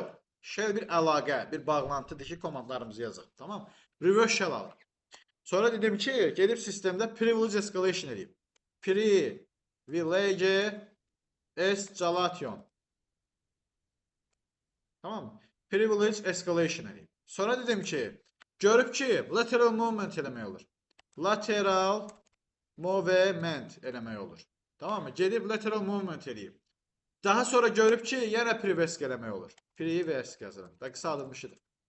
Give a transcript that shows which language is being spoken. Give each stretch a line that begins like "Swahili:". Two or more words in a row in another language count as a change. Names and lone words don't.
Azerbaijani: Shell bir əlaqə, bir bağlantıdır ki, komandlarımızı yazıq. Tamam?
English: Reverse shell
Azerbaijani: alıb. Sonra dedim ki, gedib sistemdə
English: privilege escalation
Azerbaijani: edib.
English: Privilege escalation.
Azerbaijani: Tamam mı?
English: Privilege escalation
Azerbaijani: edib. Sonra dedim ki, görüb ki,
English: lateral movement
Azerbaijani: eləmək olur.
English: Lateral movement
Azerbaijani: eləmək olur. Tamam mı? Gedib
English: lateral movement
Azerbaijani: eləyib. Daha sonra görüb ki, yenə privesk eləmək olur. Privesk yazıram. Da qısalılmışıdır.